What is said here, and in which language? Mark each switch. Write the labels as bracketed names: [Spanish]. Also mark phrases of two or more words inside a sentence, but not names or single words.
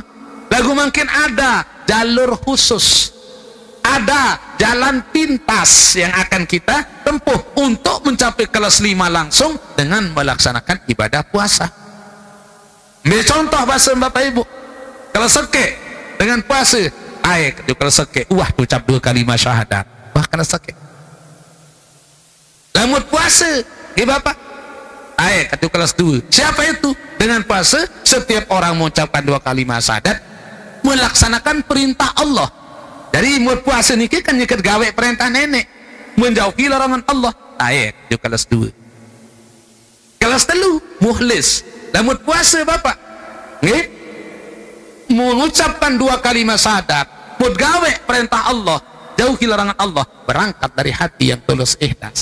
[Indonesian] Lagu makin ada jalur khusus, ada jalan pintas yang akan kita tempuh untuk mencapai kelas 5 langsung dengan melaksanakan ibadah puasa. Ambil contoh bahasa Bapak Ibu, kelas sekek dengan puasa, kelas sekek, ucap 2 kalimat syahadat, kelas sekek. Lamun puasa, Bapak, kelas 2. Siapa itu? Dengan puasa, setiap orang mengucapkan 2 kalimat syahadat, melaksanakan perintah Allah. Jadi mau puasa niki kan [Sasak] nyikat gawe perintah nenek, [Indonesian] menjauhi larangan Allah. Di kelas 2. Kelas 3, mukhlis. Lamun puasa Bapak, mengucapkan 2 kalimat syahadat, mau gawe perintah Allah, jauhi larangan Allah, berangkat dari hati yang tulus ikhlas.